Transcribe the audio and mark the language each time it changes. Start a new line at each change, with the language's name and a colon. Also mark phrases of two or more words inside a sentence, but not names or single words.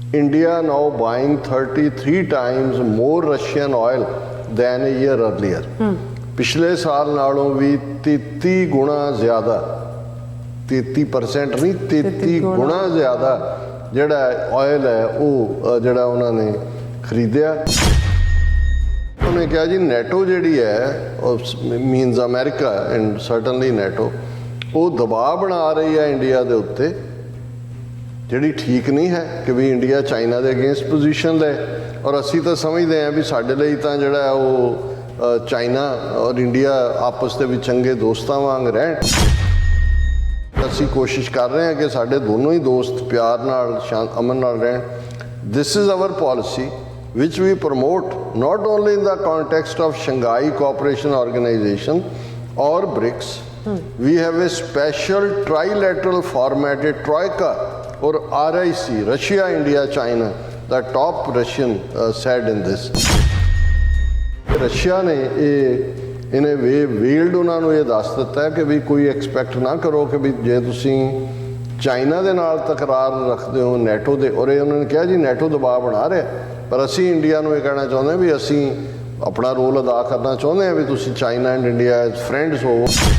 English: India now buying 33 times more Russian oil than a year earlier.
Punjabi: ਪਿਛਲੇ ਸਾਲ ਨਾਲੋਂ ਭੀ 33 ਗੁਣਾ ਜ਼ਿਆਦਾ, 33% ਨਹੀਂ 33 ਗੁਣਾ ਜ਼ਿਆਦਾ, 33% नहीं 33 गुणा ज़्यादा ਜਿਹੜਾ ਆਇਲ ਹੈ ਉਹ ਜਿਹੜਾ ਉਹਨਾਂ ਨੇ ਖਰੀਦਿਆ। ਉਹਨੇ ਕਿਹਾ ਜੀ ਨੈਟੋ ਜਿਹੜੀ ਹੈ
English: means America and certainly NATO
Punjabi: ਉਹ ਦਬਾਅ ਬਣਾ ਰਹੀ ਹੈ ਇੰਡੀਆ ਦੇ ਉੱਤੇ, ਜਿਹੜੀ ਠੀਕ ਨਹੀਂ ਹੈ ਕਿ ਵੀ ਇੰਡੀਆ ਚਾਈਨਾ ਦੇ ਅਗੇਂਸਟ ਪੋਜੀਸ਼ਨ ਲੈ। ਔਰ ਅਸੀਂ ਤਾਂ ਸਮਝਦੇ ਹਾਂ ਵੀ ਸਾਡੇ ਲਈ ਤਾਂ ਜਿਹੜਾ ਉਹ ਚਾਈਨਾ ਔਰ ਇੰਡੀਆ ਆਪਸ ਦੇ ਵਿੱਚ ਚੰਗੇ ਦੋਸਤਾਂ ਵਾਂਗ ਰਹਿਣ। ਅਸੀਂ ਕੋਸ਼ਿਸ਼ ਕਰ ਰਹੇ ਹਾਂ ਕਿ ਸਾਡੇ ਦੋਨੋਂ ਹੀ ਦੋਸਤ ਪਿਆਰ ਨਾਲ ਅਮਨ ਨਾਲ ਰਹਿਣ।
English: this is our policy which we promote not only in the context of Shanghai Cooperation Organization or BRICS. We have a special trilateral formatted Troika or RIC, Russia, India, China. The top Russian said in this.
Punjabi: Russia ने
English: in a way veiled
Punjabi: ਉਹਨਾਂ ਨੂੰ ਇਹ ਦੱਸ ਦਿੱਤਾ ਕਿ ਵੀ ਕੋਈ ਐਕਸਪੈਕਟ ਨਾ ਕਰੋ ਕਿ ਵੀ ਜੇ ਤੁਸੀਂ ਚਾਈਨਾ ਦੇ ਨਾਲ ਤਕਰਾਰ ਰੱਖਦੇ ਹੋ ਨੈਟੋ ਦੇ, ਔਰ ਇਹ ਉਹਨਾਂ ਨੇ ਕਿਹਾ ਜੀ ਨੈਟੋ ਦਬਾਅ ਬਣਾ ਰਿਹਾ, ਪਰ ਅਸੀਂ ਇੰਡੀਆ ਨੂੰ ਇਹ ਕਹਿਣਾ ਚਾਹੁੰਦੇ ਹਾਂ ਵੀ ਅਸੀਂ ਆਪਣਾ ਰੋਲ ਅਦਾ ਕਰਨਾ ਚਾਹੁੰਦੇ ਹਾਂ ਵੀ ਤੁਸੀਂ
English: China and India as friends
Punjabi: ਹੋਵੋ।